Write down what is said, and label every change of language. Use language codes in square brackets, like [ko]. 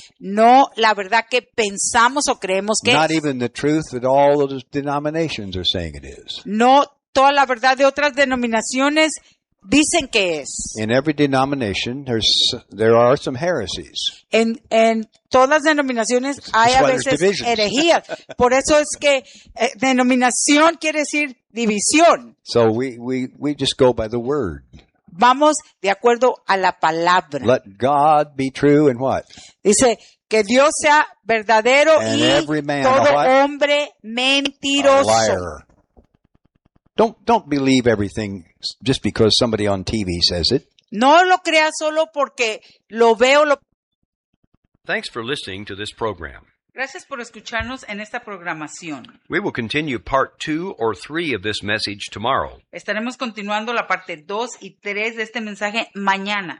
[es] No la verdad que pensamos o creemos que [en] Not [es] es. [en] Not even the truth that all of the denominations are saying it is. [es] No toda la verdad de otras denominaciones dicen que es. [en] In every denomination, there are some heresies. [es] En todas las denominaciones hay a veces herejías. Por eso es que denominación quiere decir división. [en] So we just go by the word. [es] Vamos de acuerdo a la palabra. [en] Let God be true and what? [es] Dice que Dios sea verdadero [en] and [es] y [en] every man, [es] todo a hombre mentiroso. [en] A liar. Don't believe everything just because somebody on TV says it. [es] No lo crea solo porque lo veo. [en] Thanks for listening to this program. [es] Gracias por escucharnos en esta programación. [en] We will continue part 2 or 3 of this message tomorrow. [es] Estaremos continuando la parte 2 y 3 de este mensaje mañana.